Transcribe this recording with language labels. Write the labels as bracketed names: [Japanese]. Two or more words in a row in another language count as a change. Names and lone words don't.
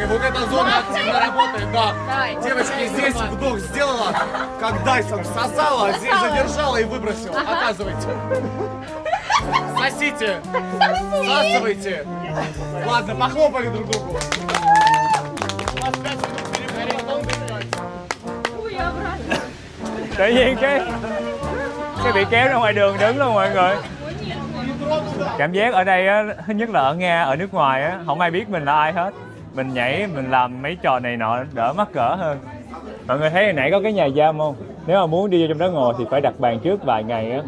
[Russian] Вот эта зона активно работает, да. Девочки, здесь вдох сделала, как Дайсон всосала, здесь задержала и выбросила. Оказывайте. Сосите. Всасывайте. Ладно, похлопали друг другу. У вас 5 минут перерыва, потом дышать. [Vietnamese] Tự nhiên cái bị kéo ra ngoài đường đứng luôn mọi người. Cảm giác ở đây á, thứ nhất là ở Nga, ở nước ngoài á, không ai biết mình là ai hết. Mình nhảy, mình làm mấy trò này nọ đỡ mắc cỡ hơn. Mọi người thấy hồi nãy có cái nhà giam không? Nếu mà muốn đi vô trong đó ngồi thì phải đặt bàn trước vài ngày á.